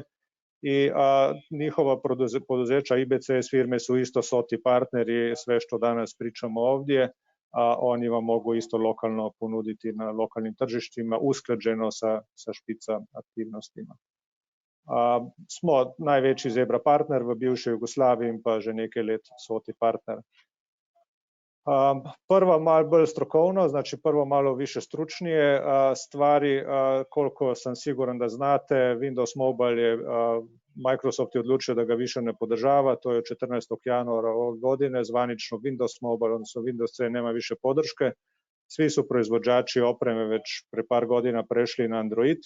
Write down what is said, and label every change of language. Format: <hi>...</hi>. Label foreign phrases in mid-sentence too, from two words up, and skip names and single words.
<hr>I njihova poduzeća IBCS firme su isto SOTI partneri, sve što danas pričamo ovdje. Oni vam mogu isto lokalno ponuditi na lokalnim tržištima, usklađeno sa špica aktivnostima.</hr> <sl>Smo največji Zebra partner v bivšej Jugoslaviji in pa že nekaj let SOTI partner. Prva malo bolj strokovno,</sl> <hr>znači prvo malo više stručnije stvari, koliko sam siguran da znate, Windows Mobile je Microsoft je odlučio da ga više ne podržava, to je 14. januara ove godine, zvanično Windows Mobile, odnosno Windows C nema više podrške. Svi su proizvođači opreme već pre par godina prešli na Android.</hr>